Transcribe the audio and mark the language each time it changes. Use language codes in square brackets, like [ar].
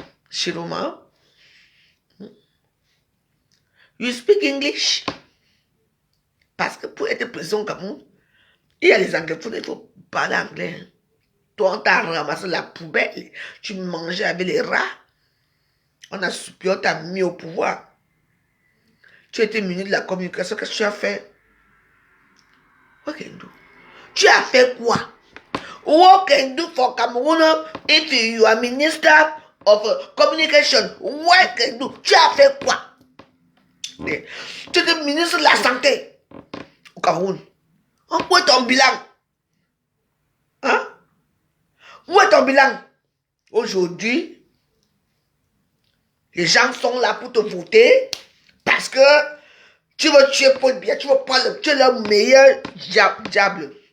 [en] Shiroma, you speak English? [fr] Parce que pour être président au Cameroun, il y a les anglophones, il faut parler anglais. Toi, on t'a ramassé la poubelle, tu mangeais avec les rats. On t'a mis au pouvoir. Tu étais ministre de la communication, qu'est-ce que tu as fait? [en] What can you do? [fr] Tu as fait quoi? [en] What can you do for Cameroon if you are minister of communication? What can you do? [fr] Tu as fait quoi? Tu étais ministre de la santé au Cameroun. Où est ton bilan? Hein? Où est ton bilan? Aujourd'hui, les gens sont là pour te voter parce que tu veux tuer Paul Biya, tu veux prendre, tu es le meilleur diable.